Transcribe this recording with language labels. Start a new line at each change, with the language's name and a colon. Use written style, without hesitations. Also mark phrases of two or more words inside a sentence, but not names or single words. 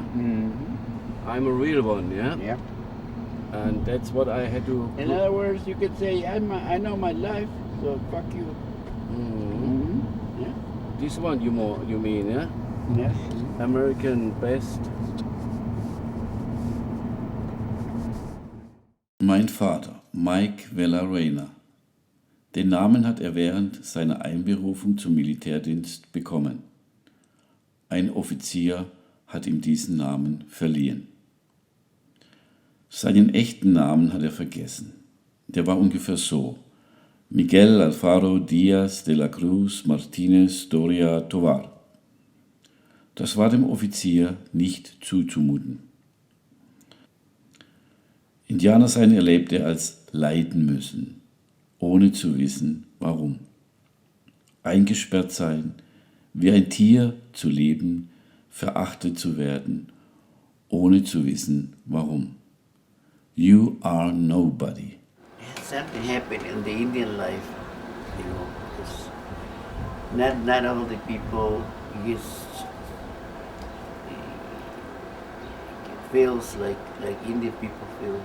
English: I'm a real one, yeah? Yeah. And that's what I had to... In other words, you could say, I know my life, so fuck you. Yeah. This one you mean, yeah? Yes. American best.
German: Mein Vater, Mike Villarena. Den Namen hat er während seiner Einberufung zum Militärdienst bekommen. Ein Offizier hat ihm diesen Namen verliehen. Seinen echten Namen hat er vergessen. Der war ungefähr so: Miguel Alfaro Díaz de la Cruz Martínez Doria Tovar. Das war dem Offizier nicht zuzumuten. Indianersein erlebte er als leiden müssen, ohne zu wissen, warum. Eingesperrt sein, wie ein Tier zu leben, verachtet zu werden, ohne zu wissen, warum.
English: You are nobody. Something happened in the Indian life, you know, because not all the people feels like Indian people feel.